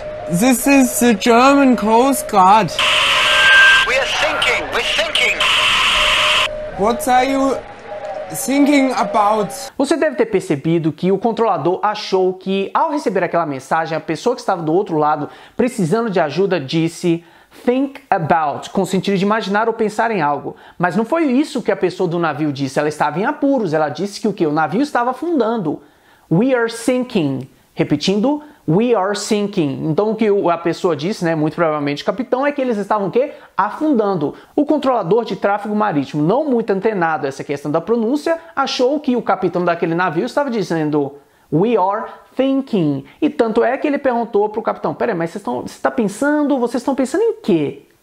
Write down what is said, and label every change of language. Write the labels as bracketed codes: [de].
[en] This is the German Coast Guard. We are sinking. We're sinking. What are you thinking about? [pt] Você deve ter percebido que o controlador achou que, ao receber aquela mensagem, a pessoa que estava do outro lado, precisando de ajuda, disse [en] think about, [pt] com o sentido de imaginar ou pensar em algo. Mas não foi isso que a pessoa do navio disse. Ela estava em apuros. Ela disse que o quê? O navio estava afundando. [en] We are sinking. [pt] Repetindo, [en] we are sinking. [pt] Então o que a pessoa disse, muito provavelmente o capitão, é que eles estavam o quê? Afundando. O controlador de tráfego marítimo, não muito antenado a essa questão da pronúncia, achou que o capitão daquele navio estava dizendo [en] we are thinking. [pt] E tanto é que ele perguntou para o capitão, peraí, mas vocês estão pensando em quê?